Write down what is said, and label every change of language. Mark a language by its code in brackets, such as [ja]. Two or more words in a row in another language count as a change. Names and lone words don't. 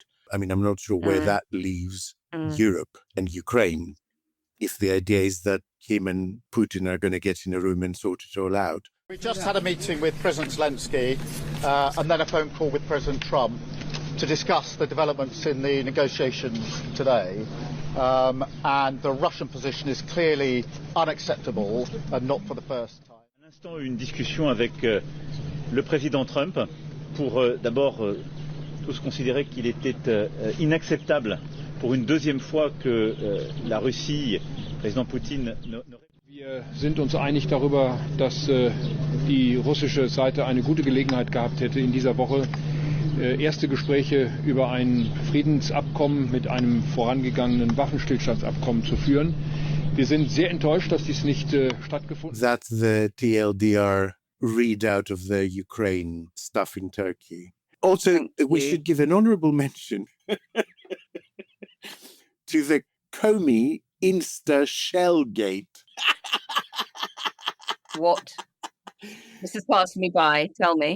[en] I'm not sure where that leaves Europe and Ukraine, if the idea is that him and Putin are going to get in a room and sort it all out. We just had a meeting with President Zelensky and then a phone call with President Trump to discuss the developments in the negotiations today. And the Russian position is clearly unacceptable and not for the first time. [fr] À l'instant, une discussion avec le président Trump pour d'abord tous considérer qu'il était inacceptable pour une deuxième fois que la Russie, Président Poutine, [de] Wir sind uns einig darüber, dass die russische Seite eine gute Gelegenheit gehabt hätte, in dieser Woche erste Gespräche über ein Friedensabkommen mit einem vorangegangenen Waffenstillstandsabkommen zu führen. Wir sind sehr enttäuscht, dass dies nicht stattgefunden hat. [en] That's the TLDR readout of the Ukraine stuff in Turkey. Also, we should give an honorable mention to the Comey Insta Shellgate. What? This has passed me by. Tell me.